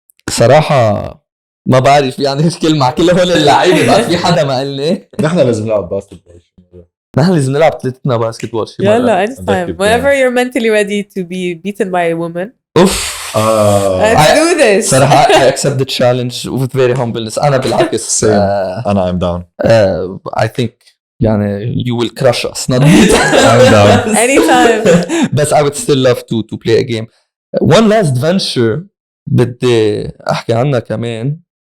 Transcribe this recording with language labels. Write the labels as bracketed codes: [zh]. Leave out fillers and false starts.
[ar] صراحة ما بعرف يعني ايش مع كل هول اللعيبه بعد في حدا ما قال لي نحن لازم نلعب باسكتبول. نحن لازم نلعب ثلاثتنا باسكتبول شي [en] يلا anytime whenever you're mentally ready to be beaten by a woman. Let's do this. صراحة I accept the challenge with very humbleness. [ar] أنا بالعكس [en] أنا I'm down. I think يعني you will crush us not beat us. I'm down. Anytime. But I would still love to play a game. One last venture [ar] بدي أحكي عنها كمان.